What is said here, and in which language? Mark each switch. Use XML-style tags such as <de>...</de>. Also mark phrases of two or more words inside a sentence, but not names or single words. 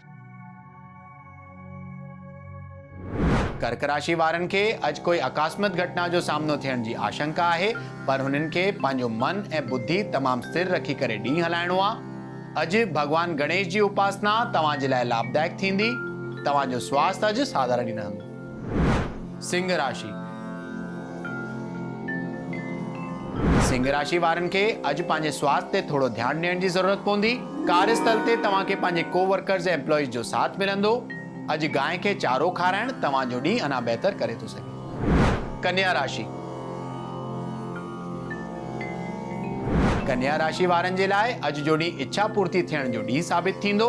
<sd>कर्क राशि वारनि खे अॼु कोई अकस्मात घटना जो सामनो थियण जी आशंका आहे, पर हुननि खे पंहिंजो मन ऐं बुद्धि तमामु स्थिर रखी करे ॾींहुं हलाइणो आहे। अॼु भगवान गणेश जी उपासना तव्हां जे लाइ लाभदायक थींदी। तव्हांजो स्वास्थ्य अॼु साधारण ई रहंदो। सिंह राशि। सिंह राशि वारनि खे अॼु पंहिंजे स्वास्थ्य ते थोरो ध्यानु ॾियण जी ज़रूरत पवंदी। कार्यस्थल ते तव्हांखे पंहिंजे कोवर्कर्स ऐं एम्प्लॉइज जो साथ मिलंदो। अॼु गांइ खे चारो खाराइण तव्हांजो ॾींहुं अञा बहितर करे थो सघे। कन्या राशि। कन्या राशि वारनि जे लाइ अॼु जो ॾींहुं इच्छा पूर्ति थियण जो ॾींहुं साबित थींदो।</sd>